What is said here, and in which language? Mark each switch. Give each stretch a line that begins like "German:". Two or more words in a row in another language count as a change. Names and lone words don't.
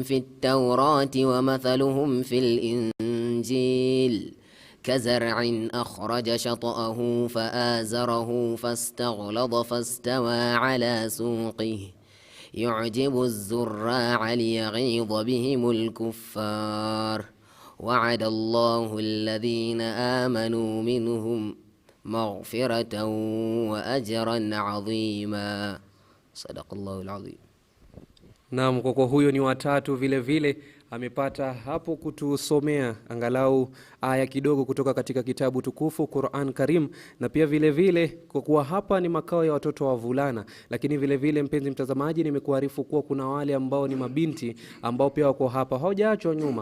Arabic: في التوراة ومثلهم في الإنجيل كزرع أخرج شطأه فآزره فاستغلظ فاستوى على سوقه يعجب الزراع ليغيظ بهم الكفار وعد الله الذين آمنوا منهم مغفرة وأجرا عظيما صدق الله العظيم.
Swahili: Naam, kwa huyo ni watatu vile vile amepata hapo kutusomea angalau aya kidogo kutoka katika kitabu tukufu Qur'an Karim, na pia vile vile kwa kuwa hapa ni makao ya watoto wa vulana, lakini vile vile mpenzi mtazamaji, nimekuarifu kuwa kuna wale ambao ni mabinti ambao pia wako hapa hawajaachwa nyuma.